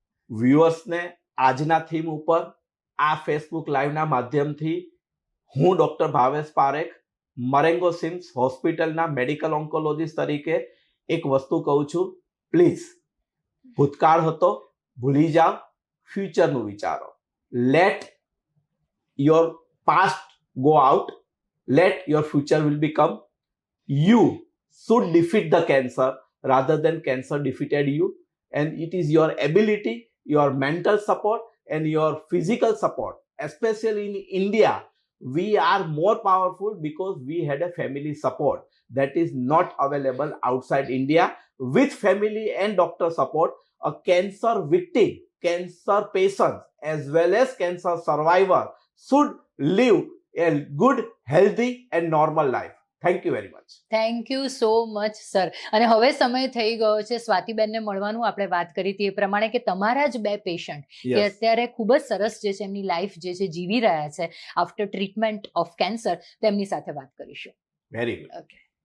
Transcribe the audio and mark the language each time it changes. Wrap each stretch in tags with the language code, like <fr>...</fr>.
<gu>વ્યુઅર્સને આજના થીમ ઉપર આ ફેસબુક લાઈવના માધ્યમથી હું ડોક્ટર ભાવેશ પારેખ, મરેંગો સિમ્સ હોસ્પિટલના મેડિકલ ઓન્કોલોજીસ્ટ તરીકે એક વસ્તુ કહું છું, પ્લીઝ ભૂતકાળ હતો ભૂલી જાઓ, ફ્યુચરનું વિચારો.</gu> <en>Let your past go out, let your future will become. You should defeat the cancer rather than cancer defeated you, and it is your ability, your mental support and your physical support, especially in India we are more powerful because we had a family support that is not available outside India. With family and doctor support, a cancer victim, cancer patient as well as cancer survivor should live a good, healthy and normal life. Thank you very much. Thank you so much sir.</en> <gu>અને હવે સમય થઈ ગયો છે સ્વાતિબેનને મળવાનું. આપણે વાત કરી હતી એ પ્રમાણે કે તમારા જ 2 પેશન્ટ કે અત્યારે ખૂબ જ સરસ જે છે એમની લાઈફ જે છે જીવી રહ્યા છે</gu> <en>after treatment of cancer,</en> <gu>તેમની સાથે વાત કરીશું.</gu> <en>Very good. Okay.</en>